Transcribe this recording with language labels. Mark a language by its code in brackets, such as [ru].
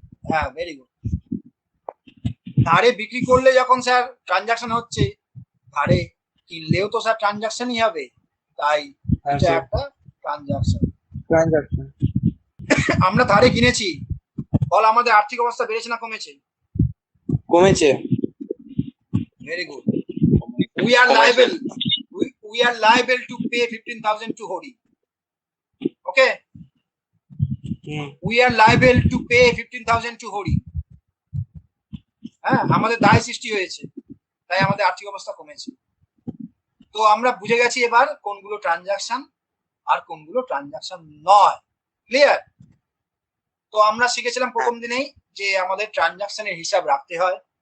[bn] হ্যাঁ, very good. ধারে বিক্রি করলে যখন স্যার ট্রানজাকশন হচ্ছে, ধারে কিনলেও তো স্যার ট্রানজাকশনই হবে, তাই এটা একটা ট্রানজাকশন। আমরা ধারে কিনেছি, বল আমাদের আর্থিক অবস্থা বেড়েছে না কমেছে? কমেছে। [en] Very good. We are liable to pay 15,000 to Hori. Okay? We are liable to pay 15,000 to Hori. [bn] হ্যাঁ, আমাদের দায় সৃষ্টি হয়েছে, তাই আমাদের আর্থিক অবস্থা কমেছে। তো আমরা বুঝে গেছি এবার কোনগুলো ট্রানজাকশন আর কোনগুলো ট্রানজাকশন নয়। ক্লিয়ার? তো আমরা শিখেছিলাম প্রথম দিনেই যে আমাদের ট্রানজাকশনের হিসাব রাখতে হয়।